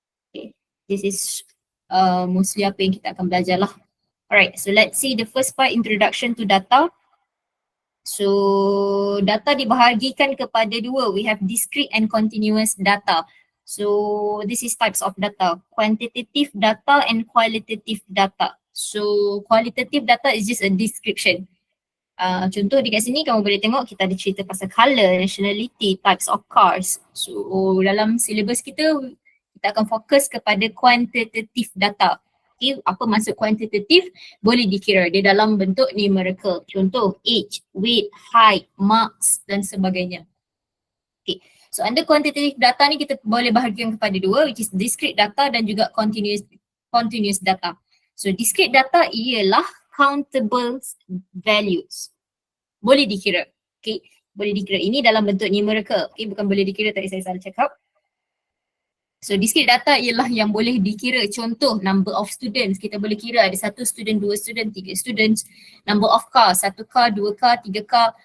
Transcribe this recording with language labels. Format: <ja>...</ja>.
<ms>Okay,</ms> <en>this is mostly</en> <ms>apa yang kita akan belajar lah.</ms> <en>Alright, so let's see the first part, introduction to data.</en> <ms>So data dibahagikan kepada dua.</ms> <en>We have discrete and continuous data. So this is types of data: quantitative data and qualitative data. So qualitative data is just a description.</en> <ms>Contoh dekat sini kamu boleh tengok kita ada cerita pasal color, nationality, types of cars. So dalam syllabus kita akan fokus kepada quantitative data. Okay, apa maksud quantitative? Boleh dikira, dia dalam bentuk numerical. Contoh age, weight, height, marks dan sebagainya. Okay, so under quantitative data ni kita boleh bahagikan kepada dua,</ms> <en>which is</en> <ms>discrete data dan juga continuous data. So discrete data ialah countable values. Boleh dikira. Okay, boleh dikira. Ini dalam bentuk numerical. Okay, bukan boleh dikira, tadi saya salah cakap. So discrete data ialah yang boleh dikira. Contoh number of students, kita boleh kira ada 1 student, 2 student, 3 students.</ms> <en>Number of car, 1 car, 2 car, 3 car.</en>